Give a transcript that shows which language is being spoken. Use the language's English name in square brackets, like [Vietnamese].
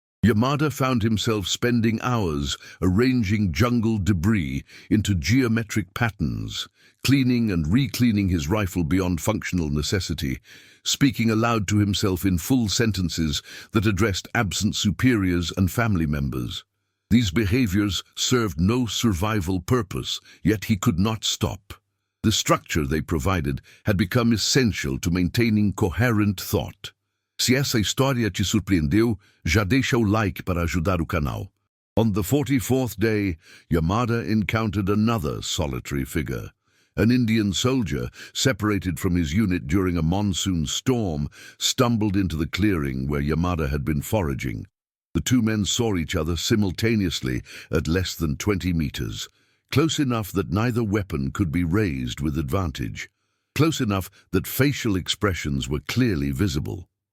[English] Yamada found himself spending hours arranging jungle debris into geometric patterns, cleaning and recleaning his rifle beyond functional necessity, speaking aloud to himself in full sentences that addressed absent superiors and family members. These behaviors served no survival purpose, yet he could not stop. The structure they provided had become essential to maintaining coherent thought. [Portuguese] Se essa história te surpreendeu, já deixa o like para ajudar o canal. [English] On the 44th day, Yamada encountered another solitary figure. An Indian soldier, separated from his unit during a monsoon storm, stumbled into the clearing where Yamada had been foraging. The two men saw each other simultaneously at less than 20 meters, close enough that neither weapon could be raised with advantage, close enough that facial expressions were clearly visible.